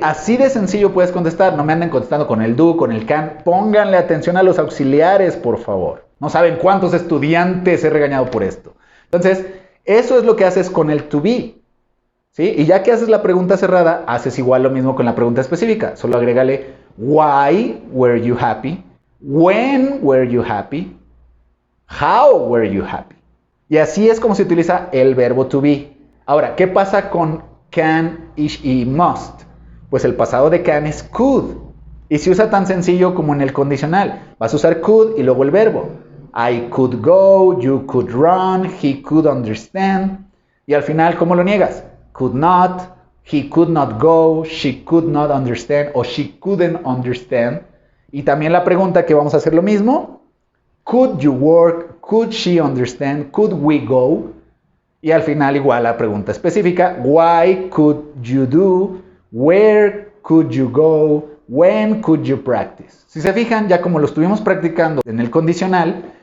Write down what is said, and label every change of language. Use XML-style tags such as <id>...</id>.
<es>Así de sencillo puedes contestar. No me anden contestando con el do, con el can. Pónganle atención a los auxiliares, por favor. No saben cuántos estudiantes he regañado por esto. Entonces, eso es lo que haces con el to be. ¿Sí? Y ya que haces la pregunta cerrada, haces igual lo mismo con la pregunta específica. Solo agrégale</es> <en>why were you happy? When were you happy? How were you happy?</en> <es>Y así es como se utiliza el verbo to be. Ahora, ¿qué pasa con can, is y must? Pues el pasado de can es could. Y se usa tan sencillo como en el condicional. Vas a usar could y luego el verbo.</es> <en>I could go, you could run, he could understand.</en> <es>Y al final, ¿cómo lo niegas?</es> <en>Could not, he could not go, she could not understand o she couldn't understand.</en> <es>Y también la pregunta que vamos a hacer lo mismo.</es> <en>Could you work? Could she understand? Could we go?</en> <es>Y al final igual la pregunta específica.</es> <en>Why could you do? Where could you go? When could you practice?</en> <es>Si se fijan, ya como lo estuvimos practicando en el condicional,</es>